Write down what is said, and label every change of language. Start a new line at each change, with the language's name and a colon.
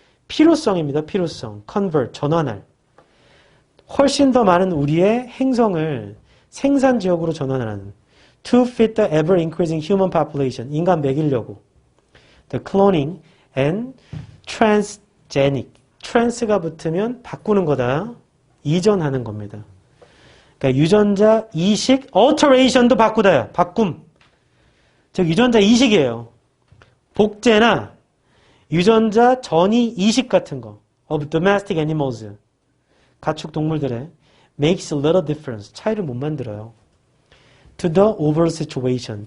Korean: 필요성입니다. 필요성. convert, 전환할. 훨씬 더 많은 우리의 행성을 생산 지역으로 전환하는
English: to fit the ever increasing human population.
Korean: 인간 먹이려고.
English: The cloning and transgenic.
Korean: trans가 붙으면 바꾸는 거다. 이전하는 겁니다. 그러니까 유전자 이식, alteration도 바꾸다야. 바꿈. 즉 유전자 이식이에요. 복제나 유전자 전이 이식 같은 거.
English: of domestic animals.
Korean: 가축 동물들의
English: makes a little difference.
Korean: 차이를 못 만들어요.
English: to the overall situation.